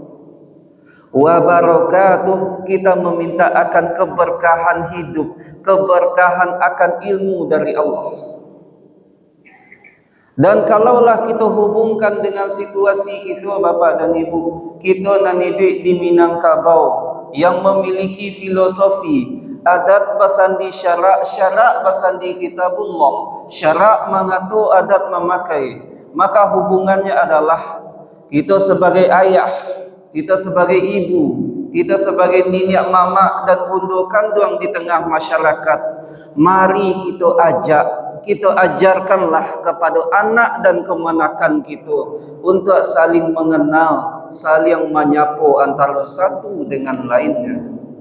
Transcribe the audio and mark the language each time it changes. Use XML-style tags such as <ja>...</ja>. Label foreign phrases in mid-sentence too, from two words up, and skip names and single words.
<id>Wabarakatuh, kita meminta akan keberkahan hidup, keberkahan akan ilmu dari Allah. Dan kalaulah kita hubungkan dengan situasi itu Bapak dan Ibu, kita nanti di Minangkabau yang memiliki filosofi</id> <min>adat basandi syarak basandi kitabullah, syarak mengatur adat memakai,</min> <id>maka hubungannya adalah kita sebagai ayah, kita sebagai ibu, kita sebagai nenek mama dan bunda kandung di tengah masyarakat, mari kita ajarkanlah kepada anak dan kemenakan kita untuk saling mengenal, saling menyapa antara satu dengan lainnya.</id>